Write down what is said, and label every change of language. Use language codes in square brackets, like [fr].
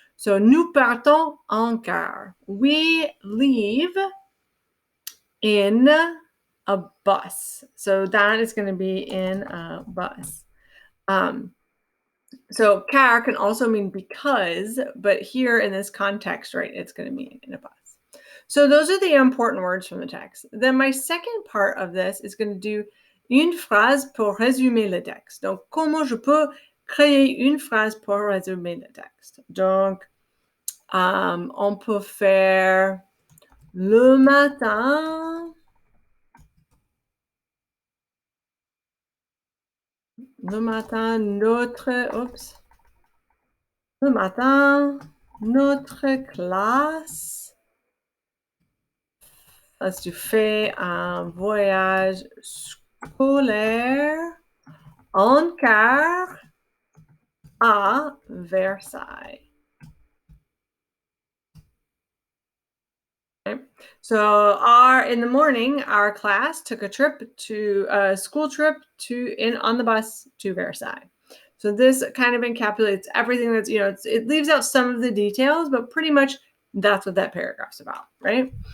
[fr] So nous partons en car. [en] We leave in a bus. So that is going to be in a bus. So car can also mean because, but here in this context, right, it's going to mean in a bus. So those are the important words from the text. Then my second part of this is going to do [fr] une phrase pour résumer le texte. Donc, comment je peux créer une phrase pour résumer le texte? Donc, on peut faire le matin. Le matin, notre classe tu fais un voyage scolaire en car à Versailles. [en] Okay. So in the morning, our class took a school trip on the bus to Versailles. So this kind of encapsulates everything that's, it leaves out some of the details, but pretty much that's what that paragraph's about, right?